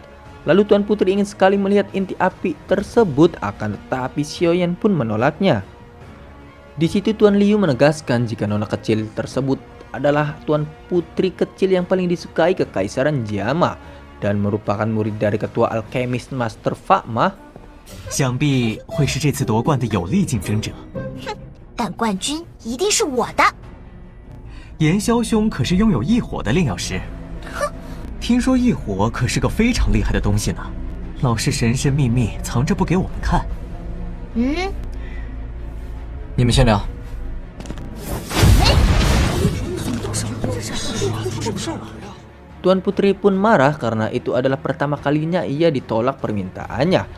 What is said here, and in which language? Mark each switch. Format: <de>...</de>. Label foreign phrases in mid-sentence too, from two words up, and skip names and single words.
<id>Lalu Tuan Putri ingin sekali melihat inti api tersebut, akan tetapi Xiaoyan pun menolaknya. Di situ Tuan Liu menegaskan jika nona kecil tersebut adalah Tuan Putri kecil yang paling disukai Kekaisaran Jiama dan merupakan murid dari ketua alkemis Master Fa Ma.</id> <zh>想必会是这次夺冠的有力竞争者。但冠军一定是我的。炎霄兄可是拥有异火的炼药师，听说异火可是个非常厉害的东西呢，老是神神秘秘藏着不给我们看。你们先聊。</zh> <id>Tuan Putri pun marah karena itu adalah pertama kalinya ia ditolak permintaannya.</id>